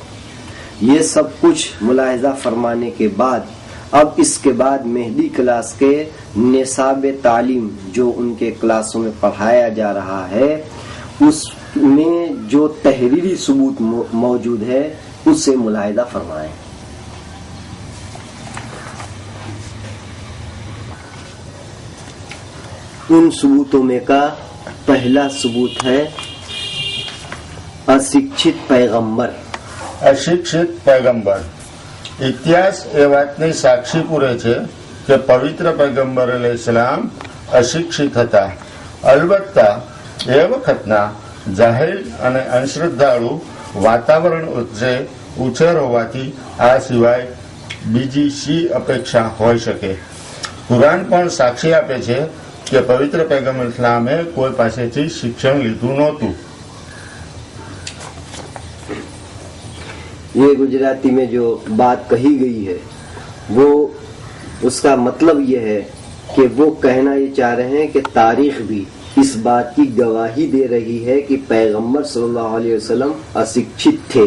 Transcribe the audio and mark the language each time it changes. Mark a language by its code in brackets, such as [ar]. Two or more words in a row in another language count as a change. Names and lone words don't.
[ur] یہ سب کچھ ملاحظہ فرمانے کے بعد اب اس کے بعد مہدی کلاس کے نصاب تعلیم جو ان کے کلاسوں میں پڑھایا جا رہا ہے، اس میں جو تحریری ثبوت موجود ہے اس سے ملاحظہ فرمائیں۔ ان ثبوتوں میں کا پہلا ثبوت ہے [gu] અશિક્ષિત પૈગંબર। અશિક્ષિત પૈગંબર ઇતિહાસ એ વાતની સાક્ષી પૂરે છે કે પવિત્ર પૈગંબર અલૈહિસ્સલામ અશિક્ષિત હતા। અલબત્તા એ વખતના જાહેલ અને અંધશ્રદ્ધાળુ વાતાવરણ વચ્ચે ઉછેર હોવાથી આ સિવાય બીજી શી અપેક્ષા હોઈ શકે। કુરાન પણ સાક્ષી આપે છે કે પવિત્ર પૈગંબર ઇસ્લામે કોઈ પાસેથી શિક્ષણ લીધું નહોતું। [ur] یہ گجراتی میں جو بات کہی گئی ہے وہ اس کا مطلب یہ ہے کہ وہ کہنا یہ چاہ رہے ہیں کہ تاریخ بھی اس بات کی گواہی دے رہی ہے کہ پیغمبر صلی اللہ علیہ وسلم اسکشت تھے۔